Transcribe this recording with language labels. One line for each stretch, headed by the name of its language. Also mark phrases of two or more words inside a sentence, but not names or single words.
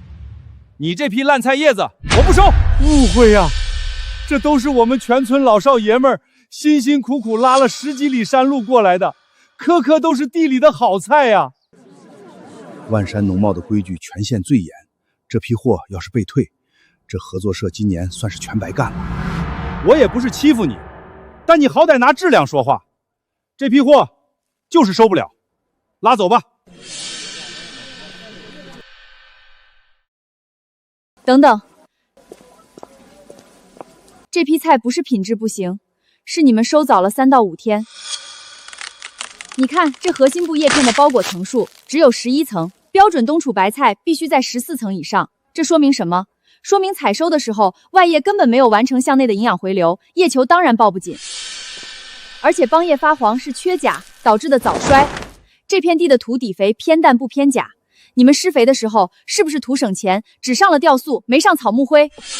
Chinese: 你這批爛菜葉子，我不收。誤會呀，這都是我們全村老少爺們兒辛辛苦苦拉了10幾里山路過來的，顆顆都是地裡的好菜呀。萬山農貿的規矩全縣最嚴，這批貨要是被退，這合作社今年算是全白幹了。我也不是欺負你，但你好歹拿質量說話。這批貨就是收不了，拉走吧。等等，这批菜不是品質不行，是你們收早了3到5天。你看這核心部葉片的包裹層數只有11層，標準冬儲白菜必須在14層以上。這說明什麼？說明採收的時候外葉根本沒有完成向內的營養回流，葉球當然抱不緊。而且幫葉發黃是缺鉀導致的早衰。這片地的土底肥偏氮不偏鉀，你們施肥的時候是不是圖省錢，只上了吊素，沒上草木灰？